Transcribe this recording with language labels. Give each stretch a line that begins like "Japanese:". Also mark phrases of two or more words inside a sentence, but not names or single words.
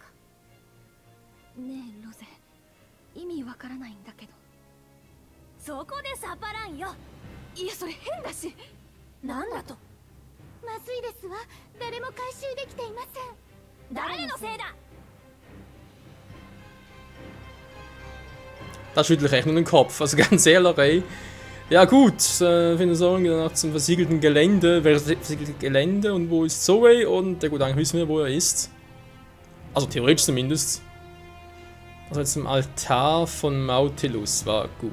Japanese: ねえロゼ、意味わからないんだけど。そこでサパランよ。いやそれ変だし。なんだと。まずいですわ。誰も回収できていません。誰のせいだ。
German: Da schüttle ich echt nur den Kopf, also ganz ehrlich. Ja gut, finde ich sagen, danach zum versiegelten Gelände. Wer ist das versiegelte Gelände und wo ist Zoe? Und ja gut, eigentlich wissen wir, wo er ist. Also theoretisch zumindest. Also jetzt im Altar von Mautilus war gut.